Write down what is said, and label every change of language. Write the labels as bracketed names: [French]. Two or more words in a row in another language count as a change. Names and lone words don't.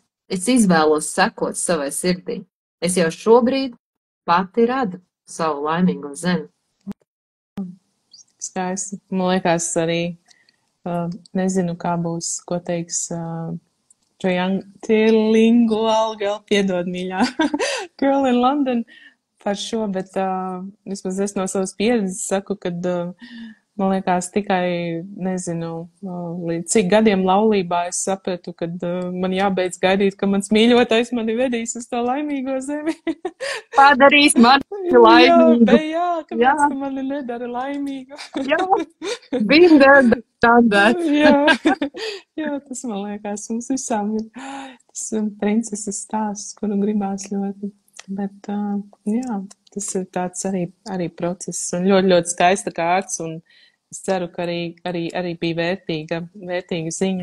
[Latvian] Es izvēlos sekot savai sirdī. Es jau šobrīd pati radu savu laimīgo zemi. Skaisti. Man liekas arī, nezinu, kā būs, ko teiks [English] trilingual girl, [Latvian] piedod mīļā, [English] girl in London. [Latvian] par šo, bet vismaz es no savas pieredzes saku, ka man liekas tikai, nezinu, līdz cik gadiem laulībā es sapratu, ka man jābeidz gaidīt, ka mans mīļotais mani vedīs uz to laimīgo zemi. Padarīs mani laimīgu. Jā, kāpēc tu mani nedari laimīgu? Jā, [English] been there, done that. [Latvian] Jā, tas man liekas, mums visām ir tas princeses stāsts, kuru gribās ļoti. Bet, jā, tas ir tāds arī process un ļoti, ļoti skaista kārts, un es ceru, ka arī bija vērtīga ziņa.